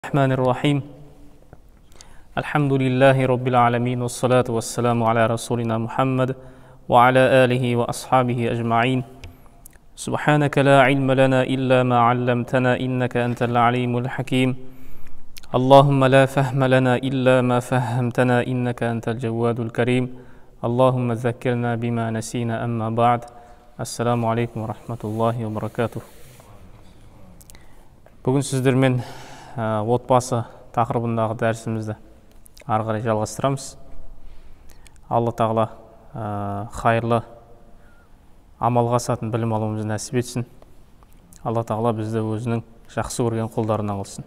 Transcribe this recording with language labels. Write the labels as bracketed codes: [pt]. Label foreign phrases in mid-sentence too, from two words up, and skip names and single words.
[ar] الرحمن الرحيم الحمد لله رب العالمين والصلاة والسلام على رسولنا محمد وعلى آله وأصحابه أجمعين سبحانك لا علم لنا إلا ما علمتنا إنك أنت العليم الحكيم اللهم لا فهم لنا إلا ما فهمتنا إنك أنت الجواد الكريم اللهم ذكرنا بما نسينا أما بعد السلام عليكم ورحمة الله وبركاته. [kk] Бүгін сіздермен отбасы тақырыбындағы дәрісімізді ары қарай жалғастырамыз. Алла тағала хайырлы амалға асатын білім алуымызды нәсіп етсін. Алла тағала бізді өзінің жақсы көрген құлдарынан қылсын.